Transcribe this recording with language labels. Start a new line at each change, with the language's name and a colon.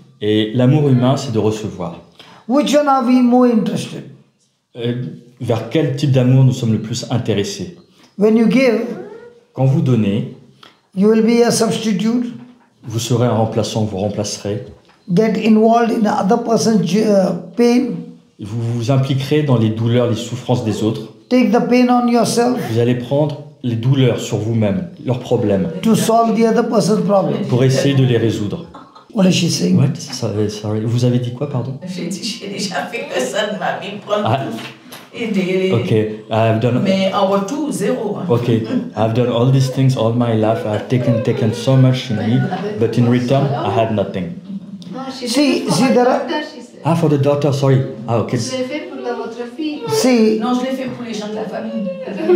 French: et l'amour humain, c'est de recevoir.
English: Which one are we more interested?
French: Vers quel type d'amour nous sommes le plus intéressés?
English: When you give,
French: Quand vous donnez,
English: you will be a substitute,
French: vous serez un remplaçant, vous remplacerez.
English: get involved in other person's pain,
French: Vous vous impliquerez dans les douleurs, les souffrances des autres.
English: take the pain on yourself
French: Vous allez prendre les douleurs sur vous-même, leurs problèmes,
English: to solve the other person's problem.
French: pour essayer de les résoudre.
English: What is she saying? What? Sorry.
French: Vous avez dit quoi, pardon? J'ai dit, j'ai déjà fait que ça de ma vie, prendre Ah. tout. Aider.
English: Okay, I've done.
French: Mais en retour, zéro. Hein.
English: Okay, I've done all these things all my life. I've taken so much in me, but in return, I had nothing.
French: Non,
English: she See, did it for see, her there are- daughter, she said. Ah, for the daughter, sorry. Ah, okay.
French: Je l'ai fait pour votre fille.
English: See,
French: Non, je l'ai fait pour les gens de la famille.